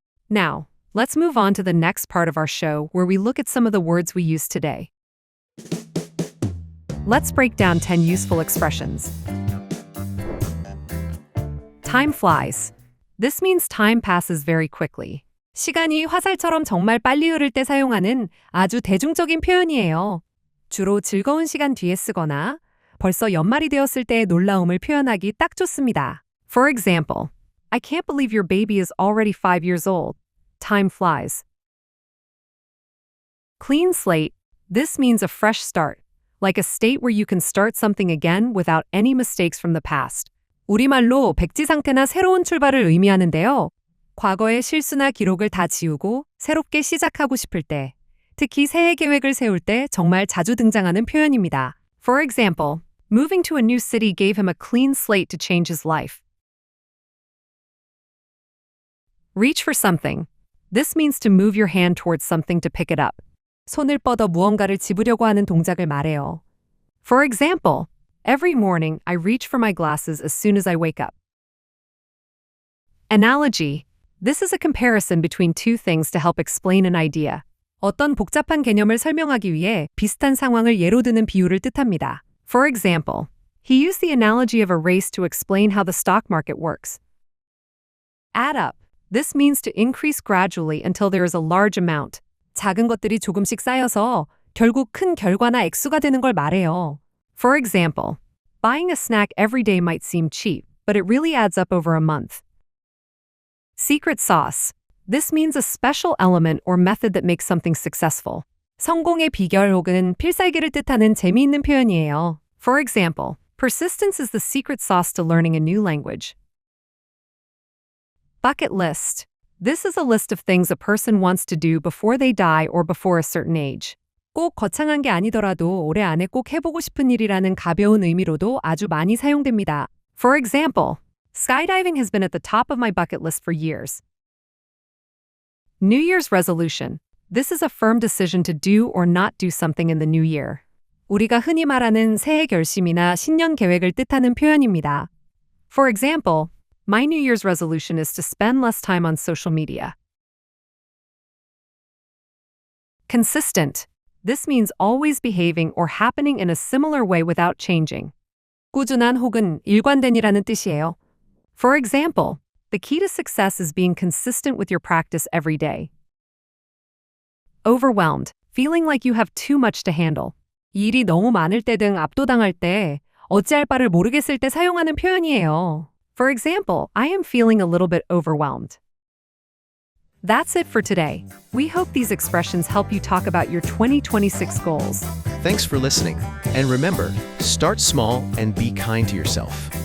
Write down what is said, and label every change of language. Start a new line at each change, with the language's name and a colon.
English: Now, let's move on to the next part of our show where we look at some of the words we use today. Let's break down 10 useful expressions. Time flies. This means time passes very quickly.
Korean: 시간이 화살처럼 정말 빨리 흐를 때 사용하는 아주 대중적인 표현이에요. 주로 즐거운 시간 뒤에 쓰거나 벌써 연말이 되었을 때의 놀라움을 표현하기 딱 좋습니다.
English: For example, I can't believe your baby is already 5 years old. Time flies. Clean slate. This means a fresh start, like a state where you can start something again without any mistakes from the past.
Korean: 우리말로 백지 상태나 새로운 출발을 의미하는데요. 과거의 실수나 기록을 다 지우고 새롭게 시작하고 싶을 때, 특히 새해 계획을 세울 때 정말 자주 등장하는 표현입니다.
English: For example, moving to a new city gave him a clean slate to change his life. Reach for something. This means to move your hand towards something to pick it up.
Korean: 손을 뻗어 무언가를 집으려고 하는 동작을 말해요.
English: For example, every morning I reach for my glasses as soon as I wake up. Analogy. This is a comparison between two things to help explain an idea.
Korean: 어떤 복잡한 개념을 설명하기 위해 비슷한 상황을 예로 드는 비유를 뜻합니다.
English: For example, he used the analogy of a race to explain how the stock market works. Add up. This means to increase gradually until there is a large amount.
Korean: 작은 것들이 조금씩 쌓여서 결국 큰 결과나 액수가 되는 걸 말해요.
English: For example, buying a snack every day might seem cheap, but it really adds up over a month. Secret sauce. This means a special element or method that makes something successful.
Korean: 성공의 비결 혹은 필살기를 뜻하는 재미있는 표현이에요.
English: For example, persistence is the secret sauce to learning a new language. Bucket list. This is a list of things a person wants to do before they die or before a certain age.
Korean: 꼭 거창한 게 아니더라도 올해 안에 꼭 해보고 싶은 일이라는 가벼운 의미로도 아주 많이 사용됩니다.
English: For example, skydiving has been at the top of my bucket list for years. New Year's resolution. This is a firm decision to do or not do something in the new year.
Korean: 우리가 흔히 말하는 새해 결심이나 신년 계획을 뜻하는 표현입니다.
English: For example, my New Year's resolution is to spend less time on social media. Consistent. This means always behaving or happening in a similar way without changing.
Korean: 꾸준한 혹은 일관된이라는 뜻이에요.
English: For example, the key to success is being consistent with your practice every day. Overwhelmed. Feeling like you have too much to handle.
Korean: 일이 너무 많을 때 등 압도당할 때, 어찌할 바를 모르겠을 때 사용하는 표현이에요.
English: For example, I am feeling a little bit overwhelmed. That's it for today. We hope these expressions help you talk about your 2026 goals. Thanks for listening. And remember, start small and be kind to yourself.